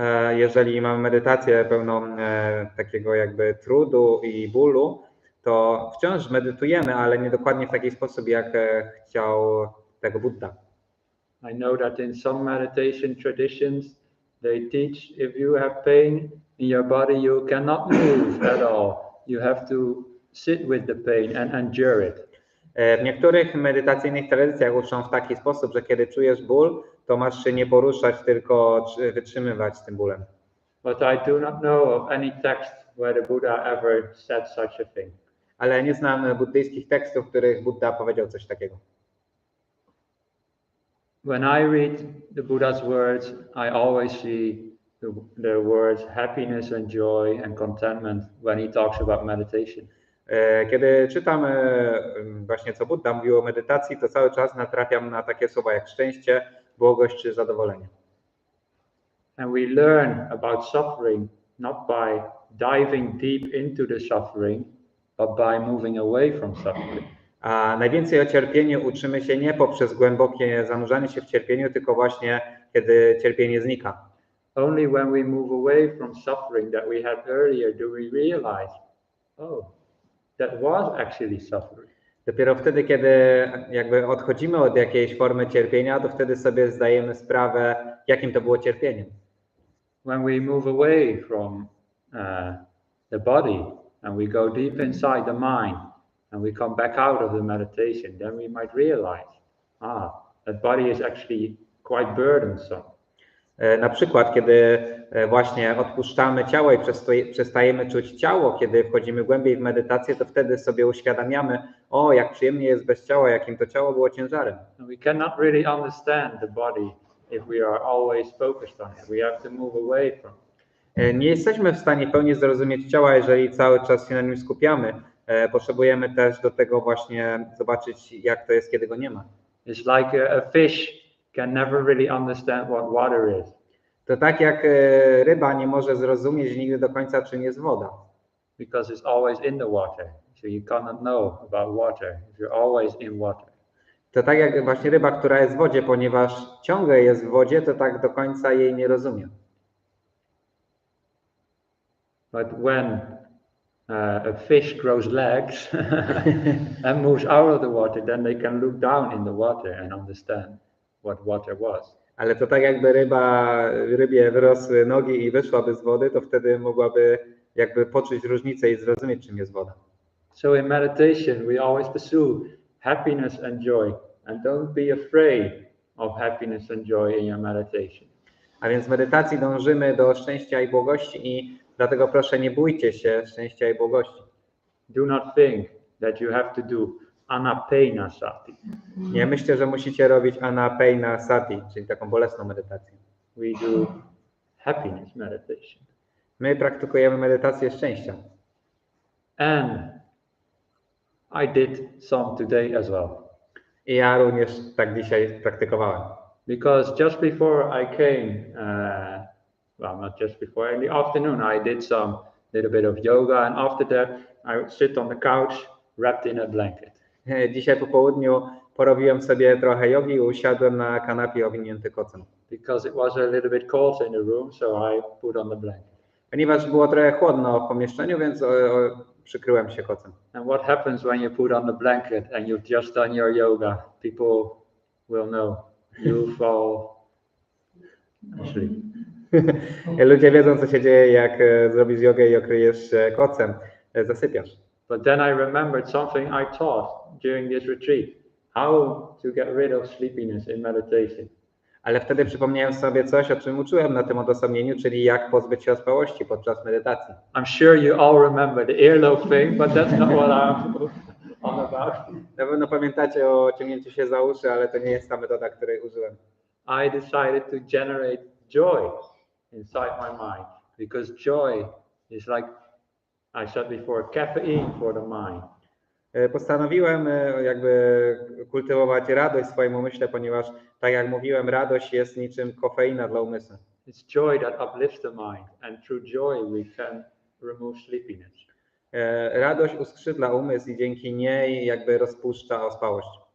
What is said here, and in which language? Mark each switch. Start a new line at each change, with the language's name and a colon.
Polish: Jeżeli mamy medytację pełną takiego jakby trudu i bólu, to wciąż medytujemy, ale nie dokładnie w taki sposób, jak chciał tego Buddha.
English: I know that in some meditation traditions, they teach if you have pain in your body, you cannot move at all. You have to sit with the pain and endure it.
Polish: W niektórych medytacyjnych tradycjach uczą w taki sposób, że kiedy czujesz ból, to masz się nie poruszać, tylko wytrzymywać z tym bólem.
English: But I do not know of any text where the Buddha ever said such a thing.
Polish: Ale nie znam buddyjskich tekstów, w których Buddha powiedział coś takiego.
English: When I read the Buddha's words, I always see the words happiness and joy and contentment when he talks about meditation.
Polish: Kiedy czytam właśnie co Buddha mówił o medytacji, to cały czas natrafiam na takie słowa jak szczęście, błogość czy zadowolenie.
English: And we learn about suffering not by diving deep into the suffering, but by moving away from suffering.
Polish: A najwięcej o cierpieniu uczymy się nie poprzez głębokie zanurzanie się w cierpieniu, tylko właśnie kiedy cierpienie znika.
English: Only when we move away from suffering that we had earlier do we realize, oh, that was actually suffering.
Polish: Dopiero wtedy, kiedy jakby odchodzimy od jakiejś formy cierpienia, to wtedy sobie zdajemy sprawę, jakim to było cierpieniem.
English: When we move away from the body and we go deep inside the mind and we come back out of the meditation, then we might realize, that body is actually quite burdensome.
Polish: Na przykład, kiedy właśnie odpuszczamy ciało i przestajemy czuć ciało, kiedy wchodzimy głębiej w medytację, to wtedy sobie uświadamiamy, jak przyjemnie jest bez ciała, jakim to ciało było ciężarem.
English: We cannot really understand the body if we are always focused on it. We have to move away from it.
Polish: Nie jesteśmy w stanie pełni zrozumieć ciała, jeżeli cały czas się na nim skupiamy. potrzebujemy też do tego właśnie zobaczyć, jak to jest, kiedy go nie ma.
English: It's like a fish can never really understand what water is.
Polish: To tak jak ryba nie może zrozumieć nigdy do końca, czym jest woda.
English: Because it's always in the water. So you cannot know about water if you're always in water.
Polish: To tak jak właśnie ryba, która jest w wodzie, ponieważ ciągle jest w wodzie, to tak do końca jej nie rozumie.
English: But when a fish grows legs and moves out of the water, then they can look down in the water and understand what water was.
Polish: Ale to tak jakby rybie wyrosły nogi i wyszłaby z wody, to wtedy mogłaby jakby poczuć różnicę i zrozumieć, czym jest woda.
English: So in meditation, we always pursue happiness and joy, and don't be afraid of happiness and joy in your meditation.
Polish: A więc w medytacji dążymy do szczęścia i błogości i dlatego proszę, nie bójcie się szczęścia i błogości.
English: Do not think that you have to do anapanasati.
Polish: Nie myślę, że musicie robić anapanasati, czyli taką bolesną medytację.
English: We do happiness meditation.
Polish: My praktykujemy medytację szczęścia.
English: And I did some today as well.
Polish: I ja również tak dzisiaj praktykowałem.
English: Because just before I came, well, not just before, in the afternoon I did some little bit of yoga, and after that I would sit on the couch wrapped in a blanket.
Polish: Dzisiaj po południu porobiłem sobie trochę jogi i usiadłem na kanapie owinięty kocem.
English: Because it was a little bit cold in the room, so I put on the blanket.
Polish: Ponieważ było trochę chłodno w pomieszczeniu, więc przykryłem się kocem.
English: And what happens when you put on the blanket and you've just done your yoga? People will know. You fall asleep.
Polish: Ludzie wiedzą, co się dzieje, jak zrobisz jogę i okryjesz się kocem, zasypiasz.
English: But then I remembered something I taught during this retreat. How to get rid of sleepiness in meditation.
Polish: Ale wtedy przypomniałem sobie coś, o czym uczyłem na tym odosobnieniu, czyli jak pozbyć się ospałości podczas medytacji.
English: I'm sure you all remember the earlobe thing, but that's not what I'm on about.
Polish: Na pewno pamiętacie o ciągnięciu się za uszy, ale to nie jest ta metoda, której użyłem.
English: I decided to generate joy inside my mind, because joy is like I said before, caffeine for the mind.
Polish: Postanowiłem jakby kultywować radość w swoim umyśle, ponieważ tak jak mówiłem, radość jest niczym kofeina dla umysłu.
English: It's joy that uplifts the mind, and through joy we can remove sleepiness.
Polish: Radość uskrzydla umysł i dzięki niej jakby rozpuszcza ospałość.